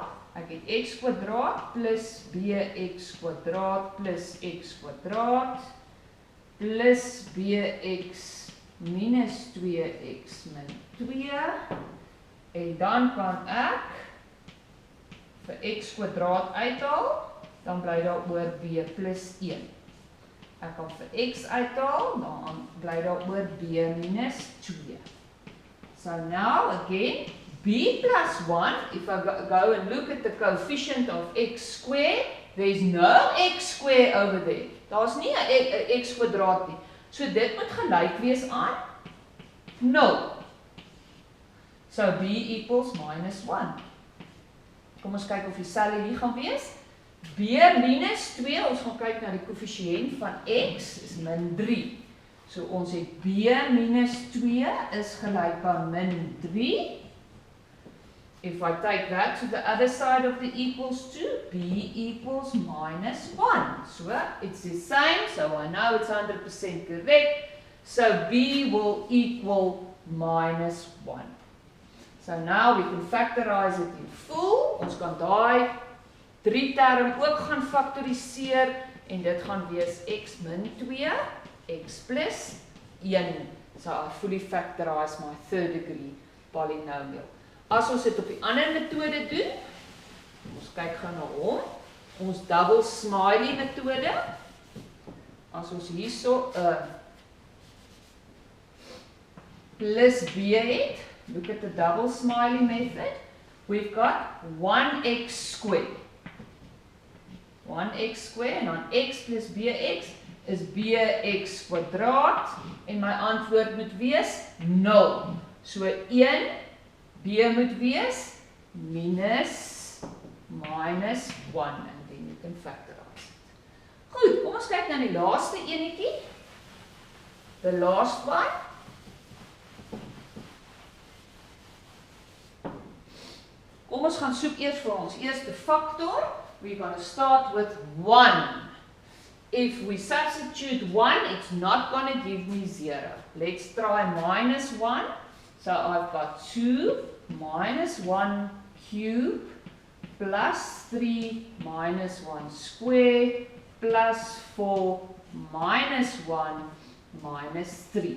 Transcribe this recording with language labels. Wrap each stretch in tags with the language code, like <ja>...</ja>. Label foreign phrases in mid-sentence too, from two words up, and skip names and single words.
<af>Ek het x kwadraat plus bx kwadraat plus x kwadraat plus bx minus 2x min 2. En dan kan ek vir x kwadraat uithaal, dan bly daar oor b plus 1. Ek kan vir x uithaal, dan bly daar oor b minus 2.</af> <en>So now again, b plus 1, if I go and look at the coefficient of x squared, there's no x squared over there.</en> <af>Daar's nie 'n x kwadraat nie. So dit moet gelyk wees aan 0.</af> <en>So b equals minus 1.</en> <af>Kom ons kyk of dieselfde hier gaan wees. B minus 2, ons gaan kyk na die koëffisiënt van x, is min 3. So ons het b minus 2 is gelyk aan min 3.</af> <en>If I take that to the other side of the equals to, b equals minus 1. So it's the same, so I know it's 100% correct. So b will equal minus 1. So now we can factorize it in full.</en> <af>Ons kan daai 3 term ook gaan faktoriseer en dit gaan wees x min 2, x plus 1.</af> <en>So I fully factorize my third degree polynomial.</en> <af>As ons dit op die ander metode doen, ons kyk gou na hom, ons</af> <en>double smiley</en> <af>metode, as ons hierso plus b het,</af> <en>look at the double smiley method, we've got 1x squared. 1x squared,</en> <af>en dan x plus bx is bx kwadraat, en my antwoord moet wees 0. So 1, b moet wees minus minus 1,</af> <en>and then you can factorize it.</en> <af>Goed, kom ons kyk na die laaste enetjie.</af> <en>The last one.</en> <af>Kom ons gaan soek eers vir ons eerste factor.</af> <en>We're going to start with 1. If we substitute 1, it's not going to give me 0. Let's try minus 1. So I've got 2 minus 1 cube plus 3 minus 1 square plus 4 minus 1 minus 3.</en>